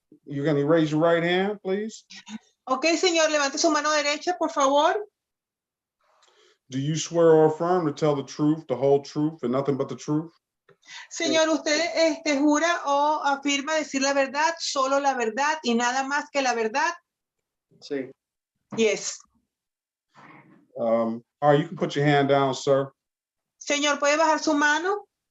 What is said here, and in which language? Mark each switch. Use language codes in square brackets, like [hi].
[en] You're going to raise your right hand, please. [es] Ok, señor, levante su mano derecha, por favor. [en] Do you swear or affirm to tell the truth, the whole truth, and nothing but the truth? [es] Señor, ¿usted jura o afirma decir la verdad, solo la verdad y nada más que la verdad? Sí. [en] Yes. All right, you can put your hand down, sir. [es] Señor, ¿puede bajar su mano?